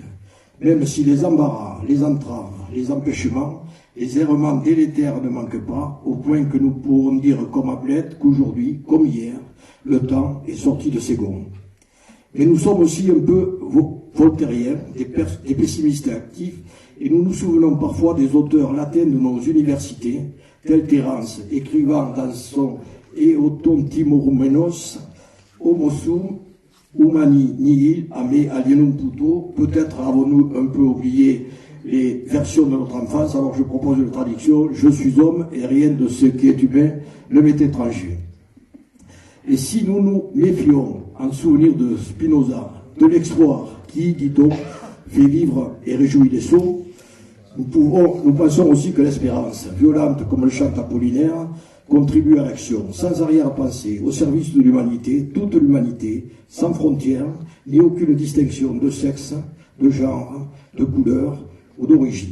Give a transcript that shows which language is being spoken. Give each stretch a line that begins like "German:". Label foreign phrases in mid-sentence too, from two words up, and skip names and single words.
French: Même si les embarras, les entraves, les empêchements, les errements délétères ne manquent pas, au point que nous pourrons dire comme Hamlet qu'aujourd'hui, comme hier, le temps est sorti de ses gonds. Mais nous sommes aussi un peu voltairiens, des pessimistes actifs, et nous nous souvenons parfois des auteurs latins de nos universités, tel Terence, écrivant dans son Eotontimorumenos,
Latin: Homo sum humani nihil ame alienum puto.
French: Peut-être avons-nous un peu oublié les versions de notre enfance, alors je propose une traduction: je suis homme et rien de ce qui est humain ne m'est étranger. Et si nous nous méfions, en souvenir de Spinoza, de l'exploit qui, dit-on, fait vivre et réjouit les sots, nous pensons aussi que l'espérance, violente comme le chante Apollinaire, contribue à l'action, sans arrière-pensée, au service de l'humanité, toute l'humanité, sans frontières, ni aucune distinction de sexe, de genre, de couleur ou d'origine.